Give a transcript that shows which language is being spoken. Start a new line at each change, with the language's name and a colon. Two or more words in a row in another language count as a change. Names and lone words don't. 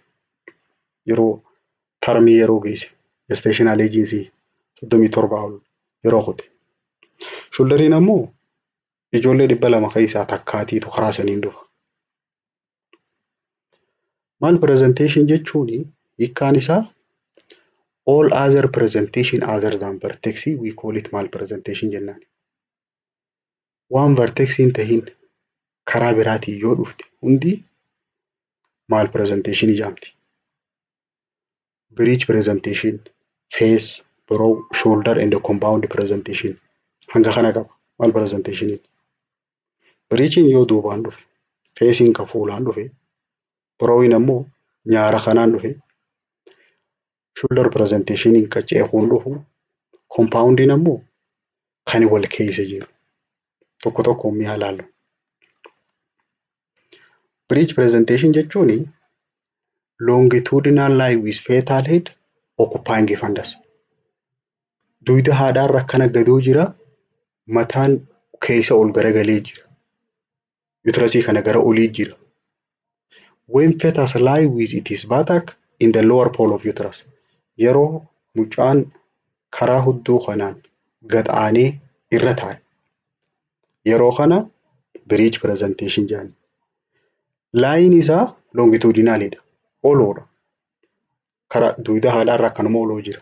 Oromo: Yeroo tarmii yeroo geesse
English: gestational agency
Oromo: 37 ol yeroo qote. Shoulderiin ammoo ijoollee 200 keessaa takkaatiitu karaa saniin dhufa.
English: Mal presentation
Oromo: jechuun hiikkaan isaa
English: all other presentation other than vertex we call it mal presentation jennaan.
Oromo: Waan vertexiin tahin karaa biraatiin yoo dhufte hundi
English: mal presentation
Oromo: jedhamti.
English: Bridge presentation, face, brow, shoulder and the compound presentation
Oromo: hanga kana qaba
English: mal presentationin.
Oromo: Bridgein yoo duubaan dhufe, facing ka fuulaan dhufe, browin ammoo nyaara kanaan dhufe,
English: shoulder presentationin
Oromo: ka ceekuun dhufu, compoundin ammoo kan wal keessa jiru. Tokko tokko mi'a ilaallu.
English: Bridge presentation jechuun longitudinal line with fetal head occupying fundus.
Oromo: Duyda haadhaarra akkana gadoo jira, mataan keessa ol garagalee jira. Uterasii kana gara olii jira.
English: When fetus lie with its buttock in the lower pole of uterus.
Oromo: Yeroo mucaan karaa hudduu kanaan gad aanee irra taa'e. Yeroo kana
English: breech presentation
Oromo: jedhani. Laayin isaa longitudinaalidha. Oloodha. Karaa duudaa haadhaarraa akkanuma oloo jira.